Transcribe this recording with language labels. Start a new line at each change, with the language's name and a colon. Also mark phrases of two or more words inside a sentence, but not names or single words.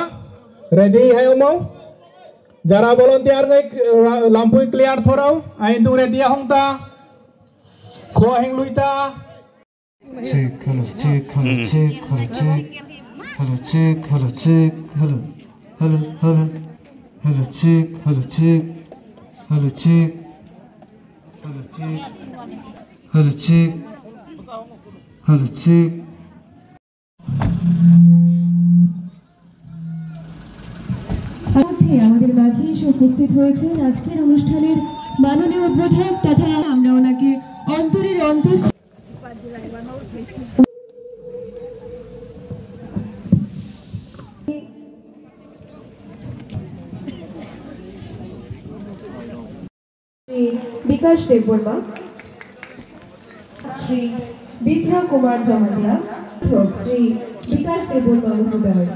Kok Borok: Ready hai mau? Jara volunteer ngai lampu clear thorau. Aing tung ready hong ta. Kho aing lui ta.
English: Check, hello, check, hello, check, hello, check. Hello, check, hello, check, hello. Hello, hello. Hello, check, hello, check. Hello, check. Hello, check. Hello, check. Hello, check.
Bangla: আমাদের মাঝে এসে উপস্থিত হয়েছেন আজকের অনুষ্ঠানের মাননীয় উদ্বোধক তথা আমরা ওনাকে অন্তরের অন্তর বিকাশ দেববর্মা, শ্রী বিপ্লব কুমার জমাতিয়া, শ্রী বিকাশ দেববর্মা মহোদয়।